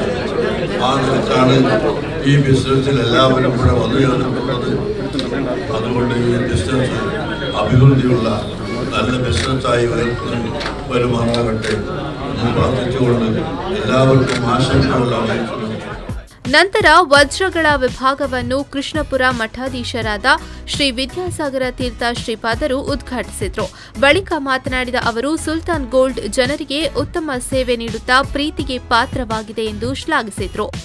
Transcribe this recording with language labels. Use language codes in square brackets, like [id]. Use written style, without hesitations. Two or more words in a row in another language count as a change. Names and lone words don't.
[ml] ആ നിലക്കാണ് ഈ ബിസിനസ്സിൽ എല്ലാവരും ഇവിടെ വന്നു ചേർന്നിട്ടുള്ളത്. അതുകൊണ്ട് ഈ ബിസിനസ് അഭിവൃദ്ധിയുള്ള നല്ല ബിസിനസ്സായി വരുമാറാകട്ടെ എന്ന് പ്രാർത്ഥിച്ചുകൊണ്ട് എല്ലാവർക്കും ആശംസകൾ അറിയിക്കുന്നു. [kn] ನಂತರ ವಜ್ರಗಳ ವಿಭಾಗವನ್ನು ಕೃಷ್ಣಪುರ ಮಠಾಧೀಶರಾದ ಶ್ರೀ ವಿದ್ಯಾಸಾಗರ ತೀರ್ಥ ಶ್ರೀಪಾದರು ಉದ್ಘಾಟಿಸಿದರು. ಬಳಿಕ ಮಾತನಾಡಿದ ಅವರು, ಸುಲ್ತಾನ್ ಗೋಲ್ಡ್ ಜನರಿಗೆ ಉತ್ತಮ ಸೇವೆ ನೀಡುತ್ತಾ ಪ್ರೀತಿಗೆ ಪಾತ್ರವಾಗಿದೆ ಎಂದು ಶ್ಲಾಘಿಸಿದರು.